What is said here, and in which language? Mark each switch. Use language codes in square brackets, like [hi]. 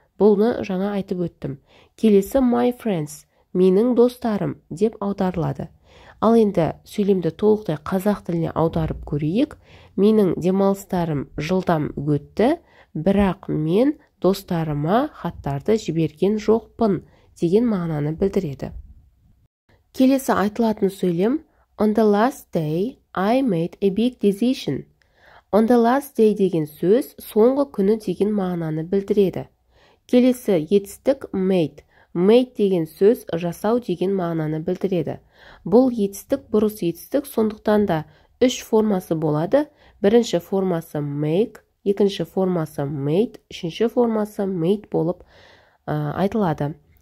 [kk] Бұны жаңа айтып өттім. Келесі my friends, менің достарым деп аударылады. Ал енді сөйлемді толықтай қазақ тіліне аударып көрейік. Менің демалыстарым жылдам өтті, бірақ мен достарыма хаттарды жіберген жоқпын деген мағынаны білдіреді. Келесі айтылатын сөйлем [en] on the last day I made a big decision. On the last day [kk] деген сөз соңғы күні деген мағынаны білдіреді. Келесі етістік made. Made деген сөз жасау деген мағынаны білдіреді. Бұл етістік бұрыс етістік, сондықтан да үш формасы болады. Бірінші формасы make, екінші формасы made, үшінші формасы made болып айтылады.